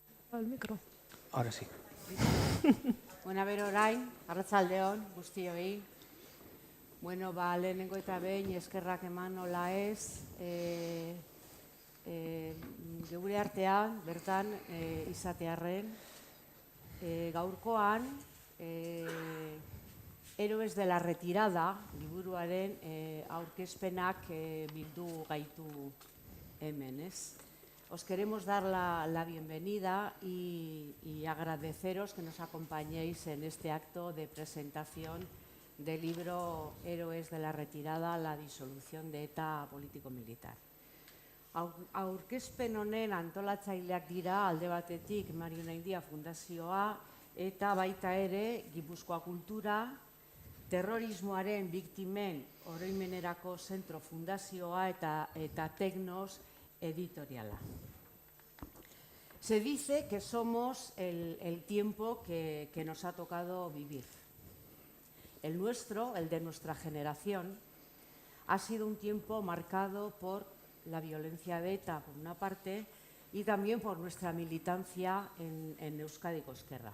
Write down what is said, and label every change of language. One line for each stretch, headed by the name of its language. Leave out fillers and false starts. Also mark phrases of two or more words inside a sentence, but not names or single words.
Spanish: Al micro. Ahora sí.
Basque: Bueno, bero orain, arratsaldeon guztioi. Bueno, lehenengo eta behin eskerrak eman nola ez, geure artean, bertan izatearren, gaurkoan, Héroes de la Retirada, liburuaren aurkezpenak bildu gaitu hemen, ez?
Spanish: Os queremos dar la bienvenida y agradeceros que nos acompañéis en este acto de presentación del libro Héroes de la Retirada, la disolución de ETA político-militar.
Basque: Aurkezpen honen antolatzaileak dira alde batetik Mario Onaindia Fundazioa eta baita ere Gipuzkoa Kultura, terrorismoaren biktimen oroimenerako zentro fundazioa eta Teknos editoriala.
Spanish: Se dice que somos el tiempo que nos ha tocado vivir. El nuestro, el de nuestra generación, ha sido un tiempo marcado por la violencia de ETA, por una parte, y también por nuestra militancia en Euskadi Ezkerra.